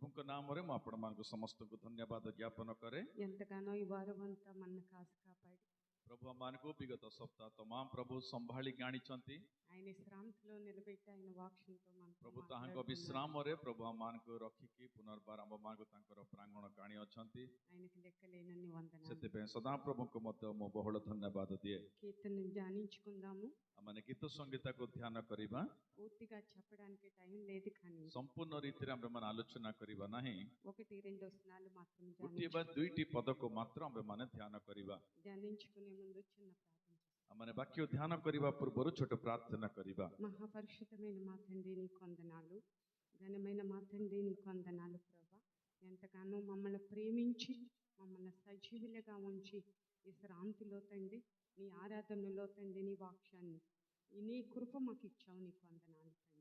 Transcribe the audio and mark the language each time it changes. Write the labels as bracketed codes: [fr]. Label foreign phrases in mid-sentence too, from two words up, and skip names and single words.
[or] नामरे ମୁଁ ଆପଣମାନଙ୍କୁ ସମସ୍ତଙ୍କୁ ଧନ୍ୟବାଦ ଜ୍ଞାପନ କରେ। [te] ఎంతగానో ఈ వారం అంతా మన కాసు కాపాడి [or] प्रभु ଆମମାନଙ୍କୁ ବିଗତ ସପ୍ତାହ तमाम प्रभु ସମ୍ଭାଳିକି ଆଣିଛନ୍ତି। [te] ఆయన శ్రాంతిలో నిలబెట్టి ఆయన వాక్యంతో మనతో [or] प्रभु ତାହାଙ୍କ [te] మాట్లాడుతున్నారు. [or] ବିଶ୍ରାମରେ ପ୍ରଭୁ ଆମମାନଙ୍କୁ ରଖିକି ପୁନର୍ବାର ଆମମାନଙ୍କୁ ତାଙ୍କର ପ୍ରାଙ୍ଗଣକୁ ଆଣି ଅଛନ୍ତି। [te] ఆయనకి లెక్కలేనన్ని వందనాలు. [or] ସେଥିପାଇଁ ସଦାପ୍ରଭୁଙ୍କୁ ମଧ୍ୟ ମୁଁ ବହୁଳ ଧନ୍ୟବାଦ ଦିଏ। [te] కీర్తనను ధ్యానించుకుందాము. [or] ଆମେ ଗୀତ ସଂଗୀତକୁ ଧ୍ୟାନ କରିବା। [te] పూర్తిగా చెప్పడానికి టైం లేదు, కానీ [or] ସମ୍ପୂର୍ଣ୍ଣ ରୀତିରେ ଆମେମାନେ ଆଲୋଚନା କରିବା ନାହିଁ। [te] ఒకటి రెండు వచనాలు మాత్రం [or] ଗୋଟିଏ ବା ଦୁଇଟି ପଦକୁ ମାତ୍ର ଆମେମାନେ ధ్యాନ କରିବା। [te] ధ్యానించుకునే ముందు చిన్న ప్రార్థన చేస్తాం. [or] ଆମମାନେ ବାକ୍ୟ ଧ୍ୟାନ କରିବା ପୂର୍ବରୁ ଛୋଟ ପ୍ରାର୍ଥନା କରିବା। [te] మహాపరిశుద్ధమైన మా తండ్రి నీకు వందనాలు, ఘనమైన మా తండ్రి నీకు వందనాలు ప్రభా. ఎంతగానో మమ్మల్ని ప్రేమించి మమ్మల్ని సజీవులుగా ఉంచి ఈ శ్రాంతిలో తండ్రి నీ ఆరాధనలో తండ్రి నీ వాక్యాన్ని నీ కృప మాకు ఇచ్చావు, నీకు వందనాలు తండ్రి.